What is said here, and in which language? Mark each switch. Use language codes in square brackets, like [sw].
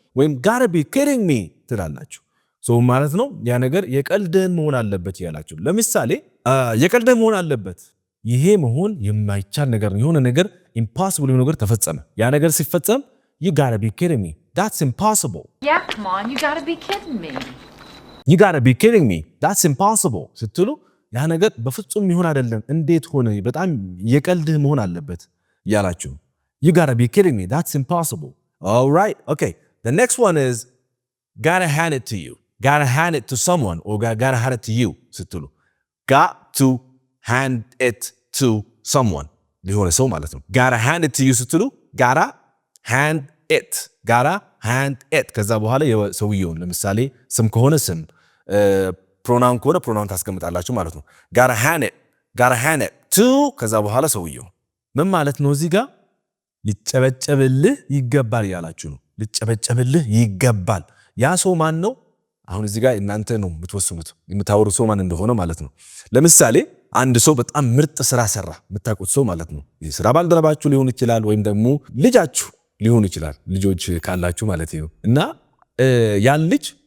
[am] ወይም gotta be kidding me ትላላችሁ። ሶ ማለት ነው ያ ነገር የቀልድህን መሆን አለበት ያላችሁ። ለምሳሌ የቀልድህን መሆን አለበት ይሄ መሆን የማይቻል ነገር ነው። የሆነ ነገር impossible የሆነ ነገር ተፈጸመ። ያ ነገር ሲፈጸም [en] you gotta be kidding me that's impossible yeah come on you gotta be kidding me you gotta be kidding me that's impossible [am] ስትሉ ያ ነገር በፍጹም ይሆን አይደለም እንዴት ሆነ በጣም የቀልድህ መሆን አለበት ያላችሁ [en] you gotta be kidding me that's impossible all right okay the next one is gotta hand it to you gotta hand it to someone or gotta hand it to you ስትሉ got to hand it to someone [am] ሊሆነ ሰው ማለት ነው። [en] gotta hand it to you ስትሉ gotta hand it [am] ከዛ በኋላ የሰውየውን ለምሳሌ ስም ከሆነ ስም ፕሮናውን ከሆነ ፕሮናውን ታስቀምጣላችሁ ማለት ነው። [en] gotta hand it to [am] ከዛ በኋላ ሰውየው ምን ማለት ነው? እዚህ ጋር ሊጨበጨብልህ ይገባል ያላችሁ ነው። ሊጨበጨብልህ ይገባል። ያ ሰው ማን ነው? አሁን እዚህ ጋር እናንተ ነው የምትወስኑት የምታወሩት ሰው ማን እንደሆነ ማለት ነው። ለምሳሌ አንድ ሰው በጣም ምርጥ ስራ ሰራ የምታውቁት ሰው ማለት ነው። የሥራ ባልደረባችሁ ሊሆን ይችላል ወይም ደግሞ ልጃችሁ ሊሆን ይችላል ልጆች ካላችሁ ማለት ነው። እና ያን ልጅ